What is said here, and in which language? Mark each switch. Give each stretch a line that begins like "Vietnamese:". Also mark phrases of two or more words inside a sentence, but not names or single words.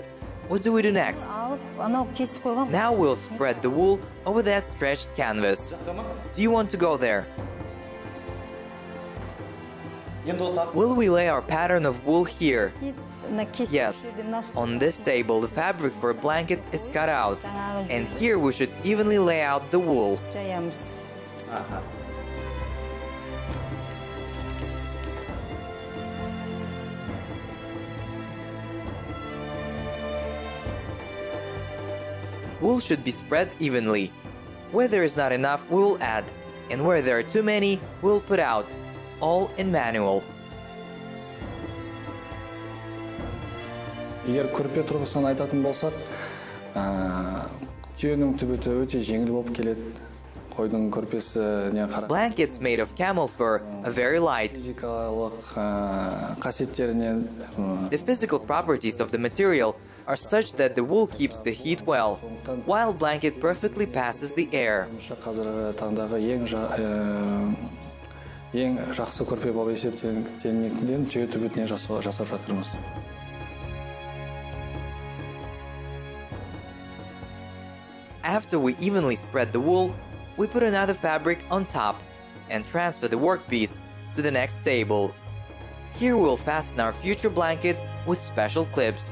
English: What do we do next?
Kazakh: алып, анау кесіп қойған.
English: Now we'll spread the wool over that stretched canvas. Do you want to go there? Will we lay our pattern of wool here?
Kazakh: Мына кесіп
English: Yes.
Kazakh: жерде мына
English: On this table, the fabric for a blanket is cut out. And here we should evenly lay out the wool.
Kazakh: жаямыз.
English: Wool should be spread evenly. Where there is not enough, we will add. And where there are too many, we will put out. All in manual.
Kazakh: Егер көрпе тұрғысынан айтатын болсақ, түйенің түбіті өте жеңіл болып келеді. Қойдың көрпесі не қара.
English: Blankets made of camel fur are very light.
Kazakh: Физикалық қасиеттерінен
English: The physical properties of the material are such that the wool keeps the heat well, while blanket perfectly passes the air.
Kazakh: қазіргі таңдағы ең жақсы көрпе болып есептелінетінден түйе түбітінен жасап жатырмыз.
English: After we evenly spread the wool, we put another fabric on top and transfer the workpiece to the next table. Here we will fasten our future blanket with special clips.